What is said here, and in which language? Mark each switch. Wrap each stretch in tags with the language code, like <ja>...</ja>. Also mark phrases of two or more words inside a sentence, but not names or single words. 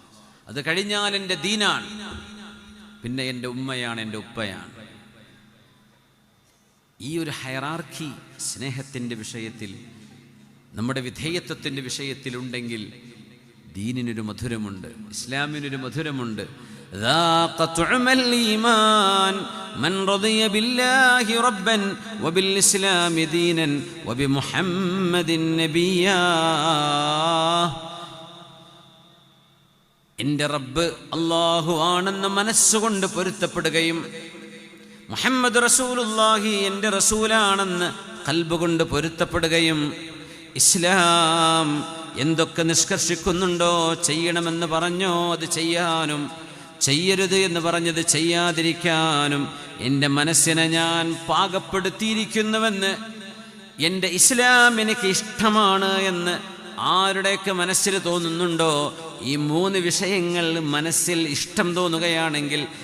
<ml>അത് കഴിഞ്ഞാൽ എൻ്റെ ദീനാണ്, പിന്നെ എൻ്റെ ഉമ്മയാണ്, എൻ്റെ ഉപ്പയാണ്. ഈ ഒരു ഹയറാർക്കി സ്നേഹത്തിൻ്റെ വിഷയത്തിൽ, നമ്മുടെ വിധേയത്വത്തിൻ്റെ വിഷയത്തിലുണ്ടെങ്കിൽ ദീനിനൊരു മധുരമുണ്ട്, ഇസ്ലാമിനൊരു മധുരമുണ്ട്.</ml> <ar>ذاق طعم الإيمان من رضي بالله ربا وبالإسلام دينا وبمحمد نبيا.</ar> <ml>എൻ്റെ റബ്ബ് അല്ലാഹു ആണെന്ന് മനസ്സുകൊണ്ട് പൊരുത്തപ്പെടുകയും</ml> <ar>محمد رسول الله</ar> <ml>എൻ്റെ റസൂലാണെന്ന് ഖൽബ് കൊണ്ട് പൊരുത്തപ്പെടുകയും ഇസ്ലാം എന്തൊക്കെ നിഷ്കർഷിക്കുന്നുണ്ടോ, ചെയ്യണമെന്ന് പറഞ്ഞോ അത് ചെയ്യാനും, ചെയ്യരുത് എന്ന് പറഞ്ഞത് ചെയ്യാതിരിക്കാനും എൻ്റെ മനസ്സിനെ ഞാൻ പാകപ്പെടുത്തിയിരിക്കുന്നുവെന്ന്, എൻ്റെ ഇസ്ലാം എനിക്ക് ഇഷ്ടമാണ് എന്ന് ആരുടെയൊക്കെ മനസ്സിൽ തോന്നുന്നുണ്ടോ, ഈ 3 വിഷയങ്ങൾ മനസ്സിൽ ഇഷ്ടം തോന്നുകയാണെങ്കിൽ</ml>